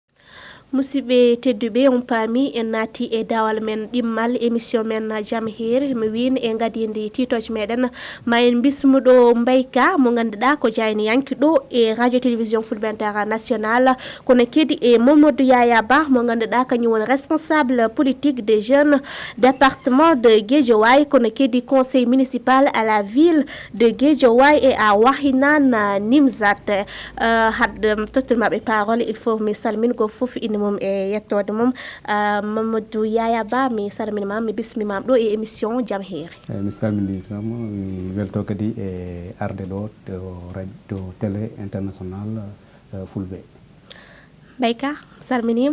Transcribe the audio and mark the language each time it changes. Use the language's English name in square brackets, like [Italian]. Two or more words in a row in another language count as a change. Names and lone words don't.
[Fula] musidɓe tedduɓe on paami en naati e dawal men ɗimmal émission men jaam hiire mi win e gadidi titoje meɗen ma en bismuɗo Mbayka mo ganduɗa ko jayniyanki ɗo e radio télévision Fulɓe International kono kedi e Mamadou Yaya Ba mo ganduɗa kañum woni [French] responsable politique des jeunes département de Guédiawaye [Fula] kono kedi [French] conseil municipal à la ville de Guédiawaye [Fula] et à Wahinan Nimzat hadde tottirmaɓe parole [French] il faut [Fula] mi salmingo foof ina mum e yettode mum Mamadou Yaya Ba mi salminima mi bismimama ɗo e émission jaam hiire mi salminitama mi welto kadi e arde ɗo to radio télé international Fulɓe Bayka salminima